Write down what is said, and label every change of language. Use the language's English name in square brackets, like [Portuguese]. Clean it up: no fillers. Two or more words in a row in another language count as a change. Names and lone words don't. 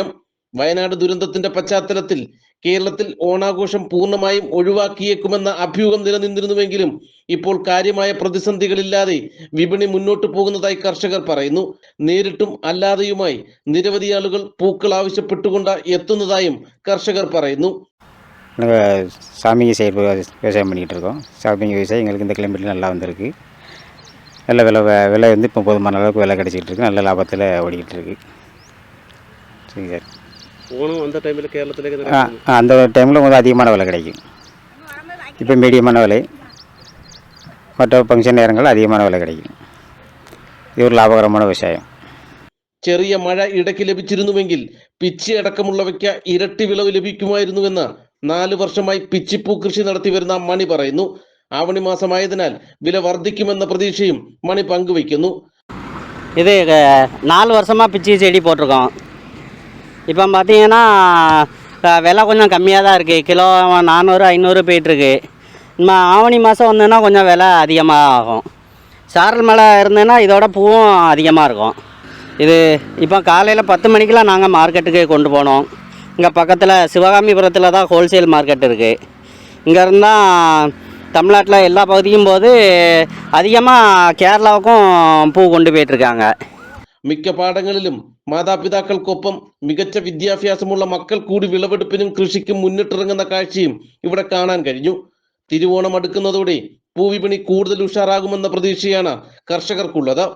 [Malayalam] വയനാട് ദുരന്തത്തിന്റെ പശ്ചാത്തലത്തിൽ കേരളത്തിൽ ഓണാഘോഷം പൂർണ്ണമായും ഒഴിവാക്കിയേക്കുമെന്ന അഭ്യൂഹം നിലനിന്നിരുന്നുവെങ്കിലും ഇപ്പോൾ കാര്യമായ പ്രതിസന്ധികളില്ലാതെ വിപണി മുന്നോട്ട് പോകുന്നതായി കർഷകർ പറയുന്നു. നേരിട്ടും അല്ലാതെയുമായി നിരവധി ആളുകൾ പൂക്കൾ ആവശ്യപ്പെട്ടുകൊണ്ട് എത്തുന്നതായും കർഷകർ പറയുന്നു. [Tamil] சாமிங்க சைடு விவசாயம் பண்ணிக்கிட்டு இருக்கோம். சாமிங்க விவசாயம் எங்களுக்கு இந்த கிளைமேட்டில் நல்லா வந்திருக்கு. நல்ல விலை வந்து இப்போ போதுமான அளவுக்கு விலை கிடச்சிக்கிட்டு இருக்கு. நல்ல லாபத்தில் ஓடிக்கிட்டு இருக்கு. சரி சார். ஓணம் அந்த டைமில் கேரளத்திலே அந்த டைமில் கொஞ்சம் அதிகமான விலை கிடைக்கும். இப்போ மீடியமான விலை, மற்ற ஃபங்க்ஷன் நேரங்கள் அதிகமான விலை கிடைக்கும். இது ஒரு லாபகரமான விவசாயம். [Malayalam] ചെറിയ മഴ ഇടയ്ക്ക് ലഭിച്ചിരുന്നുവെങ്കിൽ പിച്ചി അടക്കമുള്ളവയ്ക്ക് ഇരട്ടി വിളവ് ലഭിക്കുമായിരുന്നുവെന്ന് 4 വർഷമായി പിച്ചിപ്പൂ കൃഷി നടത്തി വരുന്ന മണി പറയുന്നു. ആവണി മാസമായതിനാൽ വില വർദ്ധിക്കുമെന്ന പ്രതീക്ഷയും മണി പങ്കുവയ്ക്കുന്നു. [Tamil] இது 4 வருஷமாக பிச்சி செடி போட்டிருக்கோம். இப்போ பார்த்தீங்கன்னா விலை கொஞ்சம் கம்மியாக தான் இருக்குது. கிலோ 400-500 போயிட்டுருக்கு. நம்ம ஆவணி மாதம் வந்ததுன்னா கொஞ்சம் விலை அதிகமாக ஆகும். சாரல் மழை இருந்ததுன்னா இதோட பூவும் அதிகமாக இருக்கும். இது இப்போ காலையில் 10 மணிக்கெலாம் நாங்கள் மார்க்கெட்டுக்கு கொண்டு போனோம். இங்கே பக்கத்தில் சிவகாமிபுரத்தில் தான் ஹோல்சேல் மார்க்கெட் இருக்குது. இங்கே இருந்தால் தமிழ்நாட்டில் எல்லா பகுதிக்கும் போது அதிகமாக கேரளாவுக்கும் பூ கொண்டுபோயிட்டிருக்காங்க. [Malayalam] മിക്ക പാടങ്ങളിലും മാതാപിതാക്കൾക്കൊപ്പം മികച്ച വിദ്യാഭ്യാസമുള്ള മക്കൾ കൂടി വിളവെടുപ്പിനും കൃഷിക്കും മുന്നിട്ടിറങ്ങുന്ന കാഴ്ചയും ഇവിടെ കാണാൻ കഴിഞ്ഞു. തിരുവോണം അടുക്കുന്നതോടെ പൂവിപണി കൂടുതൽ ഉഷാറാകുമെന്ന പ്രതീക്ഷയാണ് കർഷകർക്കുള്ളത്.